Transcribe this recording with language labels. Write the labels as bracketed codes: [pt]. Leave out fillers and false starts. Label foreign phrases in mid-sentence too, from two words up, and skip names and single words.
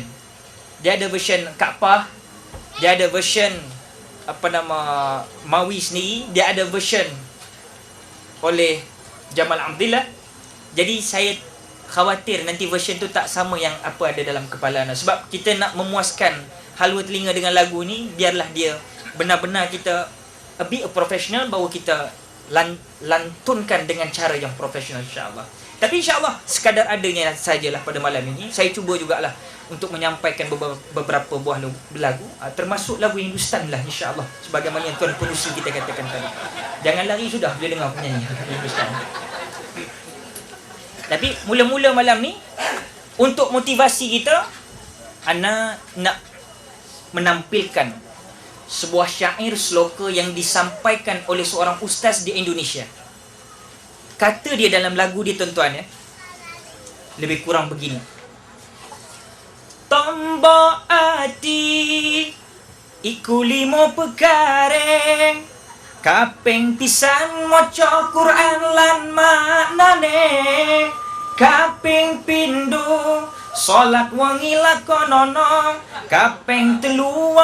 [ms] Dia ada version Kaapah, dia ada version Mawi sendiri, dia ada version oleh Jamal Abdillah. Jadi saya khawatir nanti version tu tak sama yang apa ada dalam kepala anda. Sebab kita nak memuaskan halwa telinga dengan lagu ni, biarlah dia benar-benar kita [en] be a professional, [ms] bahawa kita lantunkan dengan cara yang profesional, insyaAllah. Tapi insyaAllah sekadar adanya sajalah pada malam ini. Saya cuba jugalah untuk menyampaikan beberapa buah lagu, termasuk lagu Hindustan lah, insyaAllah, sebagaimana yang Tuan Pengusi kita katakan tadi. Jangan lari sudah bila dengar penyanyi Hindustan. Tapi mula-mula malam ni, untuk motivasi kita, ana nak menampilkan sebuah syair sloka yang disampaikan oleh seorang ustaz di Indonesia. Kata dia dalam lagu dia tuan-tuan ya, lebih kurang begini. [jv] Tombok ati iku limo pekareng, kaping pisan maca Quran lan maknane, kaping pindho salat wengi lakonono, kaping telu